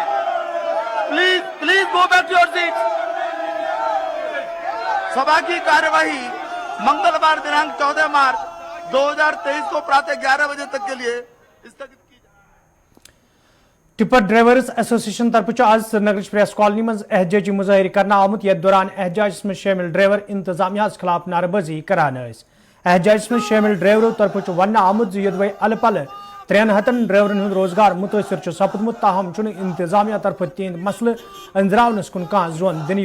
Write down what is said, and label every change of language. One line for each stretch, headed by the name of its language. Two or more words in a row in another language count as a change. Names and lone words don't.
English: please please go back to your seat.
Hindi: सभा की कार्यवाही मंगलवार दिनांक 14 मार्च 2023 को प्रातः 11 बजे तक के लिए स्थगित की।
Kashmiri: टिपर ड्राइवर्स एसोसिएशन तरफ आज श्रीनगर प्रेस कॉलोनी मज एहजाजी मुजाहिर करना आमुत। यथ दौरान एहजाज में शामिल ड्राइवर इंतजामिया खिलाफ नारेबाजी करान। एहजाज में शामिल ड्राइवरों तरफ वन आमुत यदि अल पल 300 ड्राइवरन हूं रोजगार मुतासर सपदमुत ताहम इंतजामिया तरफ तिहद मसले अंजरावनस कुन कह जोन दिन।